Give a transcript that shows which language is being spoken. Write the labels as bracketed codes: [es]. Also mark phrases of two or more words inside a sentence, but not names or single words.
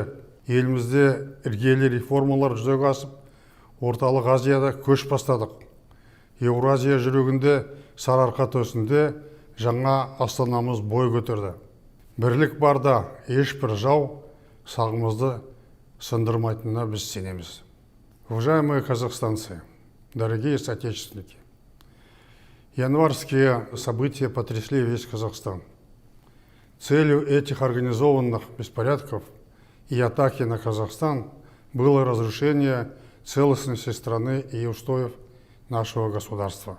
[kk] Елімізде іргелі реформалар жүзеге асып, Орталық Азияда көш бастадық. Еуразия жүрегінде сарыарқа төсінде жаңа астанамыз бой көтерді. Бірлік барда ешбір жау сағымызды сындырмайтынына біз сенеміз. [ru] Уважаемые казахстанцы, дорогие соотечественники, январские события потрясли весь Казахстан. Целью этих организованных беспорядков и атаки на Казахстан было разрушение целостности страны и устоев нашего государства.